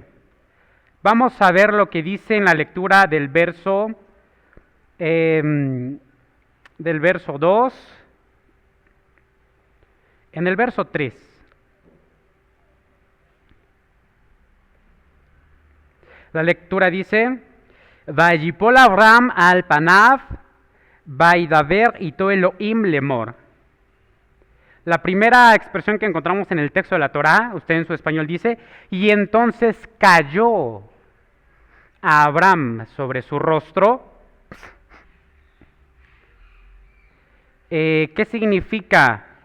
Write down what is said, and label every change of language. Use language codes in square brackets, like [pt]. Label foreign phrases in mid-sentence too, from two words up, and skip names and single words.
[es] Vamos a ver lo que dice en la lectura del verso 2, en el verso 3. La lectura dice, [he] ויפול אברהם על פניו וידבר אתו אלהים לאמר. [es] La primera expresión que encontramos en el texto de la Torá, usted en su español dice, y entonces cayó a Abraham sobre su rostro. ¿Qué significa?